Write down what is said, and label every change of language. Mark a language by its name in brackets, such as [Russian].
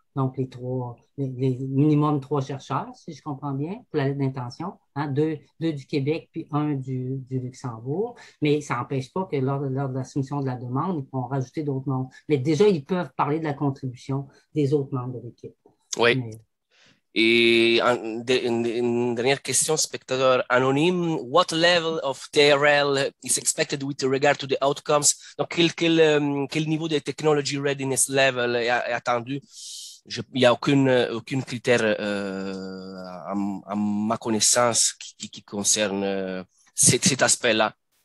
[French] Donc, les minimum 3 chercheurs, si je comprends bien, pour la lettre d'intention, hein, deux du Québec puis un du Luxembourg. Mais ça n'empêche pas que lors de la soumission de la demande, ils pourront rajouter d'autres membres. Mais déjà, ils peuvent parler de la contribution des autres membres de l'équipe. Oui. Mais... Et une dernière question, spectateur anonyme. [English] What level of TRL is expected with regard to the outcomes? [French] Donc, quel niveau de technology readiness level est attendu? Il n'y a aucun critère à ma connaissance qui concerne cet aspect-là.